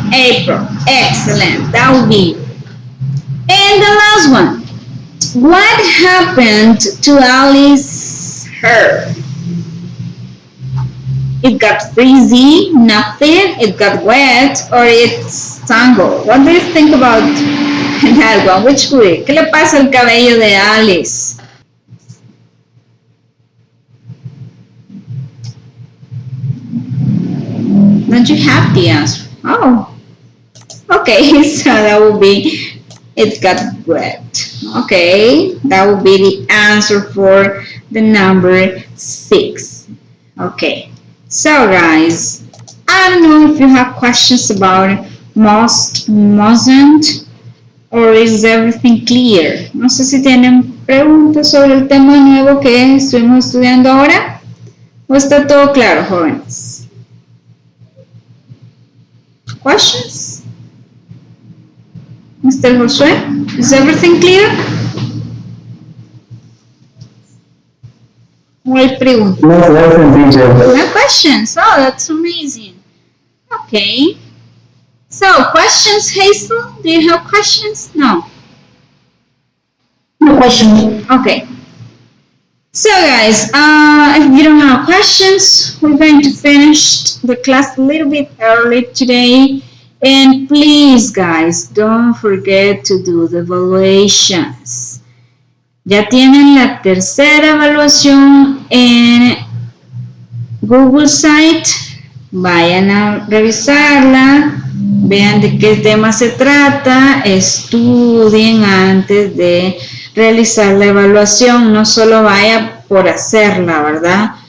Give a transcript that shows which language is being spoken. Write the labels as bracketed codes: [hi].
[en] April. Excellent. That will be. And the last one. What happened to Alice's hair? It got frizzy, nothing, it got wet, or it's tangled. What do you think about that one? Which way? [es] ¿Qué le pasa al cabello de Alice? [en] Don't you have the answer? Oh, okay, so that would be, it got wet. Okay, that would be the answer for the number 6. Okay, so guys, I don't know if you have questions about must, mustn't, or is everything clear? [es] No sé si tienen preguntas sobre el tema nuevo que estuvimos estudiando ahora, o está todo claro, jóvenes. [en] Questions? Mr. Josué, is everything clear? [es] ¿O hay preguntas? [en] no question, teacher. No questions. Oh, that's amazing. Okay. So, questions, Hazel? Do you have questions? No. No question. Okay. So, guys, if you don't have questions, we're going to finish the class a little bit early today. And please, guys, don't forget to do the evaluations. [es] Ya tienen la tercera evaluación en Google Site. Vayan a revisarla, vean de qué tema se trata, estudien antes de realizar la evaluación, no solo vaya por hacerla, ¿verdad?